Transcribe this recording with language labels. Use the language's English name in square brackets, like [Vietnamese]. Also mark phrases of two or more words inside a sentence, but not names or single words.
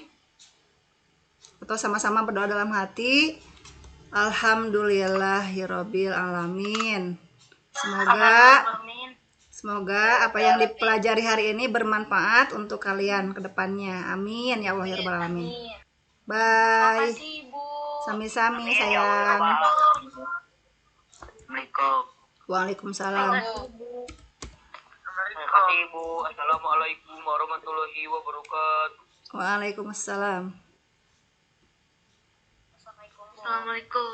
[Indonesian] Atau sama-sama berdoa dalam hati. [Arabic] الحمد لله رب العالمين. Amin. [Indonesian] Semoga apa yang dipelajari hari ini bermanfaat untuk kalian ke depannya. [Arabic] آمين يا الله يا رب العالمين. Amin. [Indonesian] Bye. Makasih, Bu. Sami-sami [Arabic] آمين يا الله, [Indonesian] sayang. Bang. Assalamualaikum. Waalaikumsalam. Terima kasih Ibu. [Arabic] السلام عليكم ورحمة الله وبركاته. Waalaikumsalam. Assalamualaikum.